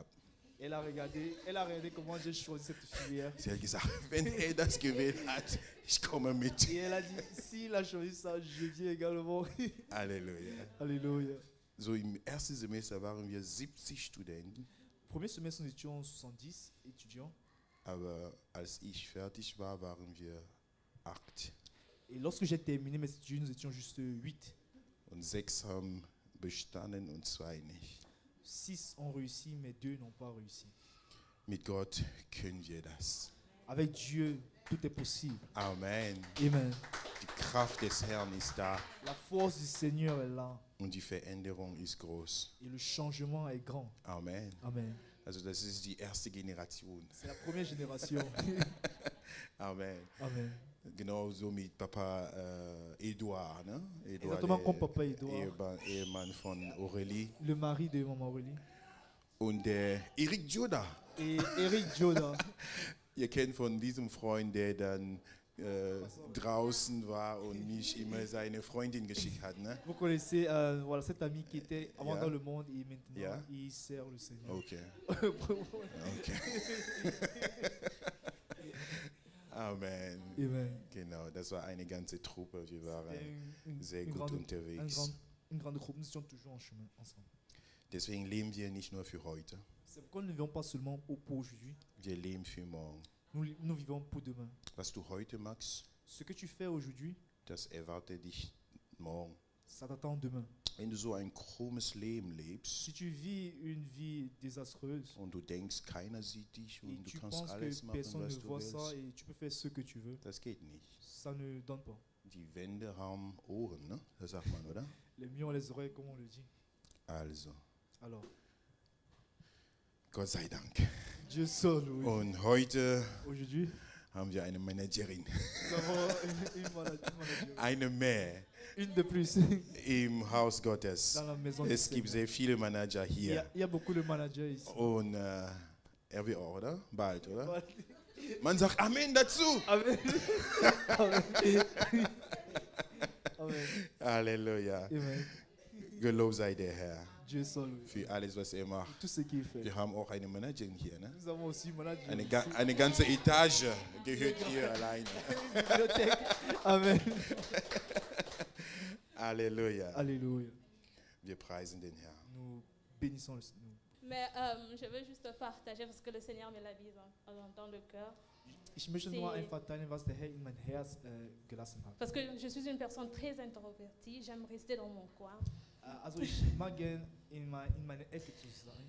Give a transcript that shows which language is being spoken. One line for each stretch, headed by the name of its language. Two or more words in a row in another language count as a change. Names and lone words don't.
French: Elle a regardé comment j'ai choisi cette filière.
German: Sie hat gesagt, wenn er das gewählt hat, ich komme mit.
French: Et elle a dit, s'il a choisi ça, je viens également.
German: Halleluja.
French: Alléluia.
German: So im ersten Semester waren wir 70 Studenten,
French: Premier semestre, nous étions 70 étudiants.
German: aber als ich fertig war, waren wir 8.
French: Et lorsque j'ai terminé mes études, nous étions juste 8.
German: Und 6 haben bestanden und 2 nicht.
French: 6 ont réussi, mais 2 n'ont pas réussi.
German: Mit Gott können wir das.
French: Avec Dieu, tout est possible.
German: Amen.
French: Amen.
German: Die Kraft des Herrn ist da
French: La force du Seigneur est là
German: und die Veränderung ist groß.
French: et le changement est grand.
German: Amen.
French: Amen.
German: Also das ist die erste Generation.
French: C'est la première génération.
German: Amen.
French: Amen.
German: Genauso mit Papa Eduard, ne? Eduard,
French: Exactement comme Papa Edouard,
German: Ehemann von Aurélie.
French: le mari de Maman Aurélie.
German: Und Erik Joda.
French: Et Eric Joda.
German: Ihr kennt von diesem Freund, der dann draußen war und mich immer seine Freundin geschickt hat, ne?
French: Vous connaissez voilà, cet ami qui était avant Yeah. dans le monde et maintenant Yeah. il sert le Seigneur. Okay. Okay. Amen. Amen.
German: Genau, das war eine ganze Truppe. Wir waren sehr gut
French: grande,
German: unterwegs.
French: une grande groupe, nous étions toujours en chemin ensemble.
German: Deswegen leben wir nicht nur für heute,
French: C'est pourquoi nous ne vivons pas seulement pour aujourd'hui,
German: wir leben für morgen.
French: nous vivons pour demain.
German: Was du heute machst,
French: Ce que tu fais aujourd'hui,
German: das erwartet dich morgen.
French: ça t'attend demain.
German: Wenn du so ein krummes Leben lebst
French: Si tu vis une vie désastreuse
German: und du denkst, keiner sieht dich
French: et
German: und du
French: tu
German: kannst
French: penses
German: alles
French: que
German: machen,
French: personne
German: was
French: ne
German: du
French: voit ça
German: willst,
French: et tu peux faire ce que tu veux,
German: das geht nicht.
French: ça ne donne pas.
German: Die Wände haben Ohren, ne? Das sagt man, oder?
French: Les murs ont les oreilles, comme on le dit.
German: Also,
French: Alors,
German: Gott sei Dank.
French: Dieu seul, oui.
German: Und heute
French: Aujourd'hui,
German: haben wir eine Managerin,
French: nous avons une manager.
German: eine mehr
French: Une de plus
German: im Haus Gottes.
French: dans la maison du
German: Es gibt
French: Seigneur.
German: sehr viele Manager hier.
French: Il y a beaucoup de managers ici.
German: Und er wird auch, oder? Bald, oder? Man sagt Amen dazu. Amen. Amen. Halleluja. Amen. Gelobt sei der Herr
French: Dieu seul, oui.
German: für alles, was er macht.
French: Tout ce qu'il fait.
German: Wir haben auch eine Managerin hier. Ne?
French: Nous avons aussi un manager.
German: Eine,
French: ici.
German: eine ganze Etage gehört hier alleine.
French: Bibliothèque. Amen.
German: Halleluja.
French: Alléluia.
German: Wir preisen den Herrn.
French: Nous bénissons le Seigneur. Mais je veux juste partager parce que le Seigneur me l'a mis dans le cœur.
German: Ich möchte nur einfach teilen, was der Herr in mein Herz gelassen hat.
French: Parce que je suis une personne très introvertie, j'aime rester dans mon coin.
German: Also ich mag gern in meine Ecke zu sein.